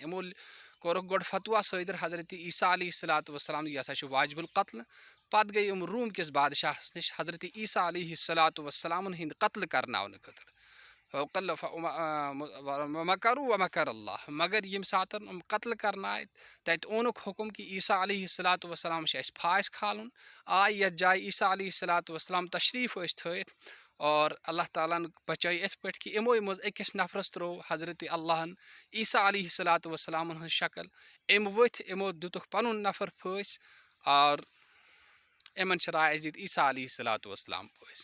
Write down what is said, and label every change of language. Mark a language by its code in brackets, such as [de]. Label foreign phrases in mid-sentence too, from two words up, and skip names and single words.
[ks] یِمو کوٚرُکھ گۄڈٕ فتوا صٲدر حضرت عیسیٰ [ar] علیہ الصلوۃ والسلام، [ks] یہِ ہسا چھُ واجب القتل۔ پتہٕ گٔے یِم روم کِس بادشاہس نِش حضرت عیسیٰ [ar] علیہ الصلوۃ والسلامن [ks] ہٕنٛدۍ قتل کرناونہٕ خٲطرٕ۔ [ar] ومکروا ومکر اللہ، [ks] مگر ییٚمہِ ساتہٕ یِم قتل کرنایہِ، تتہِ اوٚنُکھ حُکم کہِ عیسیٰ [ar] علیہ الصلوۃ والسلام [ks] چھُ اَسہِ پھانٛسہِ کھالُن۔ آے یتھ جایہِ عیسیٰ [ar] علیہ الصلوۃ والسلام [ks] تشریٖف ٲسۍ تھٲیِتھ، اور اللہ تعالیٰ ہن بچٲے یِتھ پٲٹھۍ کہِ یِموٕے منٛز أکِس نفرس ترٛوو حضرت اللہ ہن عیسیٰ [ar] علیہ الصلوۃ والسلامن [ks] ہٕنٛز شکل، أمۍ ؤتھۍ، یِمو دِتُکھ پنُن نفر پھٲسۍ، اور یِمن چھِ راے اَسہِ دِتۍ عیسیٰ [ar] علیہ الصلوۃ والسلام [ks] پھٲسۍ۔